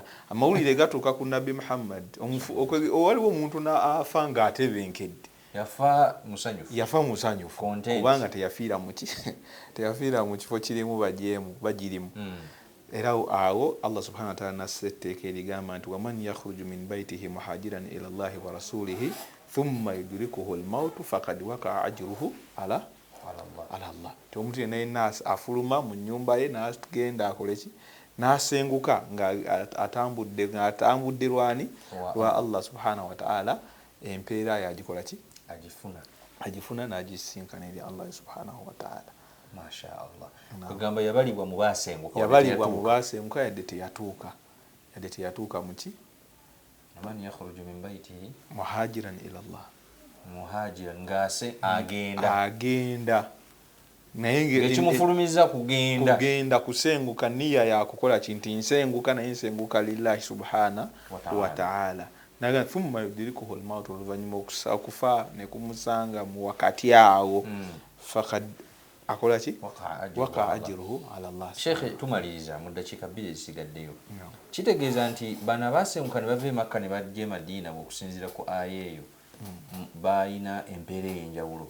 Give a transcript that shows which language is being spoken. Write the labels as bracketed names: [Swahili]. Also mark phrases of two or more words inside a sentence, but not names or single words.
[Ganda] Amawulire gatuuka ku Nabbi Muhammad waliwo omuntu n'afa ng'atebenkedde. yafa musanyufu kubanga teyafiira mu kifo kirimu bagirimu. Era awo [Arabic] الله سبحانه وتعالى [Ganda] nasetteeka erigamba nti [Arabic] ومن يخرج من بيته مهاجرا إلى الله ورسوله ثم يدركه الموت فقد وقع أجره على الله. [Ganda] Omuntu yenna afuluma mu nnyumba ye n'agenda akole ki n'asenguka ng'atambudde lwani lwa Allah [Arabic] subhanahu wa ta'ala empeera [Ganda] yagikola ki agifuna n'agisinkana eri Allah [Arabic] subhanahu wa ta'ala. ما شاء الله. [Ganda] Kugamba yabalibwa mu baasenguka yadde teyatuuka muki [Arabic] من يخرج من بيته مهاجرا إلى الله [Ganda] ngase agenda naye ekimufulumiza kugenda kusenguka nniya yakukola kinti nsenguka naye nsenguka [Arabic] lillahi subhana wa ta'ala. [Ganda] Naga [Arabic] thumma yudrikuhu al-maut [Ganda] oluvannyuma okufa ne kumusanga mu wakati awo faqad akola ki [Arabic] waka ajruhu ala Allah. [Ganda] Sheikh, tumaliriza mu dakiika 2 ezisigaddeyo. Kitegeeza nti bano abaasenguka ne bava e Makka ne bajja e Madiina okusinziira ku aya eyo balina empeera ey'enjawulo.